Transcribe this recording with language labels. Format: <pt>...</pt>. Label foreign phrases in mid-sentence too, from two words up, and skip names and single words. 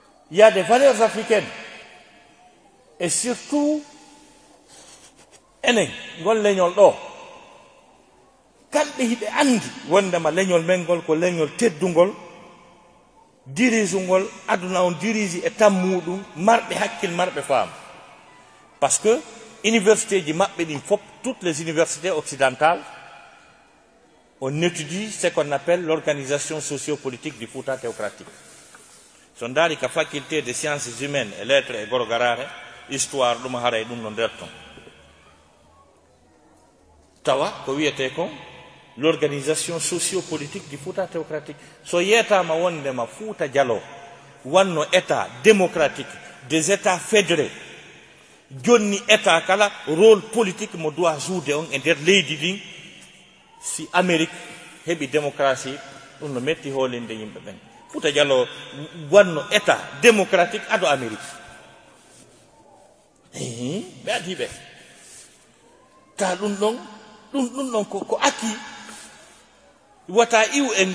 <fr>Il y a des valeurs africaines. Et surtout,</fr> <ff>enen ngol leñol ɗo kamɓe hiɓe andi wondema leñol men ngol ko leñol teddugol dirige ngol aduna on dirige e tammuɗum marɓe hakkil marɓe faam</ff> <fr>par ce que</fr> <ff>université ji maɓɓe ɗin fof</ff> <fr>toutes les universités occidentales on étudie ce qu'on appelle l'organisation sociopolitique du Fouta théocratique.</fr> <ff>So ndaari ka</ff> <fr>faculté des sciences humaines et lettres</fr> <ff>e Goro Garare histoire ɗum hara e ɗum no nder ton tawa ko wiyete ko</ff> <fr>l'organisation sociopolitique du Fouta théocratique.</fr> <ff>So yetama wondema Fouta Diallo wanno</ff> <fr>état démocratique des états fédérés</fr> <ff>jonni état kala</ff> <fr>rôle politique</fr> <ff>mo</ff> <fr>doit jouer</fr> <ff>on e nder leydi ɗin si Amérique heɓi démocratie ɗum no metti hoolinde yimɓe ɓen. Fouta Diallo wanno</ff> <fr>état démocratique</fr> <ff>ado Amérique ɓe adi ɓe ta ɗum ɗon ko aki wata iw e</ff>